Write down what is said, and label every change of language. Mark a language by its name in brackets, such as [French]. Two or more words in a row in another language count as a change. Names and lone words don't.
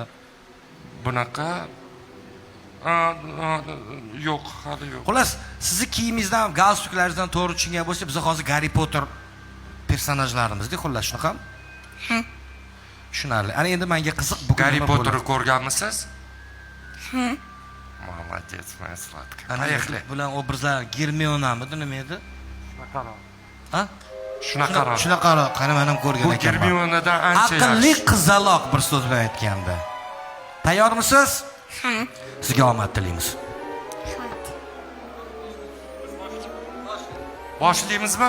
[Uzbek] Bunaqa yo'q, hali yo'q. Xullas, sizni kiyimingizdan, galstuklaringizdan to'g'ri tushungan bo'lsa, biz hozir Harry Potter personajlarimizda, xullas shunaqami? Ha. Tushunarli. Ana endi menga qiziq, bugun Harry nima Potterni bo'ladi? ko'rganmisiz? Ha. [Russian] Молодец, моя сладкая. [Uzbek] Ana [Russian] Поехали. [Uzbek] bular obrazlar Germionamidi, nima edi? Ha? Shunaqaroq. Shunaqaroq, qani men ham ko'rgan Bu ekanman. Germionadan ancha Aqlli yaxshi. qizaloq bir so'z bilan aytganda. Tayyormisiz? Ha. Sizga omad tilaymiz. Boshlaymizmi?